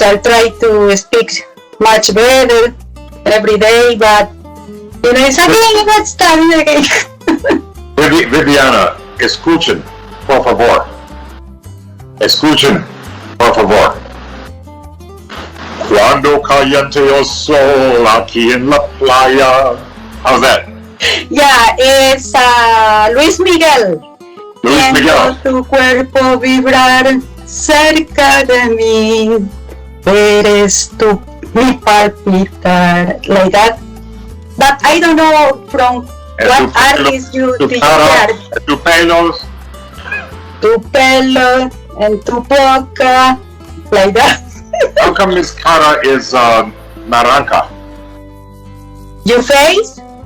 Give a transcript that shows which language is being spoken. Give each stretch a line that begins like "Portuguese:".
English: I try to speak much better every day, but it's again, let's study again.
Spanish: Viviana, escuchen, por favor. Escuchen, por favor. Cuando caliente el sol aquí en la playa.
English: How's that? Yeah, it's Luis Miguel. Luis Miguel.
Spanish: Tu cuerpo vibrar cerca de mí. Eres tú mi palpitar.
English: Like that. But I don't know from what artist you prepared.
Spanish: Tu pelos. Tu pelo and tu boca,
English: like that. How come this cara is naranja? Your face?